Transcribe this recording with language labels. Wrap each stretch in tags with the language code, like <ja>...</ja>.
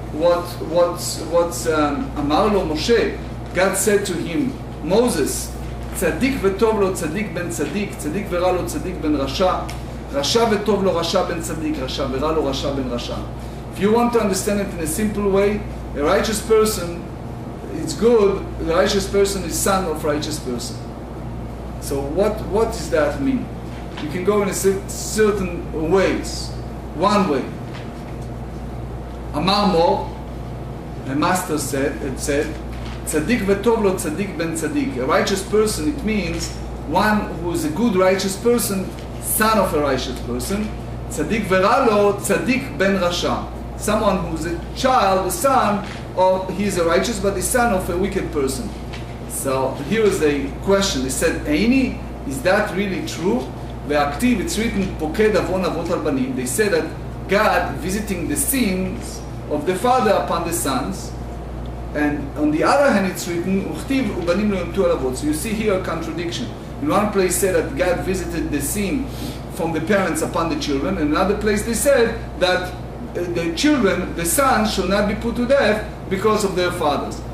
<en>What's</en> <he>אמר לו משה,</he> <en>God said to him,</en> <he>Moses, צדיק וטוב לו צדיק בן צדיק, צדיק ורע לו צדיק בן רשע, רשע וטוב לו רשע בן צדיק, רשע ורע לו רשע בן רשע.</he> <en>If you want to understand it in a simple way, a righteous person, it's good, the righteous person is son of righteous person. So what does that mean? You can go in a certain ways. One way,</en> <he>אמר מור,</he> <en>the master said,</en> <he>צדיק וטוב לו צדיק בן צדיק.</he> <en>A righteous person, it means one who is a good righteous person, son of a righteous person.</en> <he>צדיק ורע לו צדיק בן רשע.</he> <en>Someone who's a child, the son of, he is a righteous but the son of a wicked person. So here is a question. They said, Eini, is that really true?</en> <he>והכתיב,</he> <en>it's written,</en> <he>פוקד עוון אבות על בנים.</he> <en>They said that God visiting the sins of the father upon the sons, and on the other hand it's written,</en> <he>וכתיב ובנים לא ימתו על אבות.</he> <en>So you see here a contradiction. In one place said that God visited the sin from the parents upon the children, and in another place they said that the children, the sons, shall not be put to death because of their fathers.</en>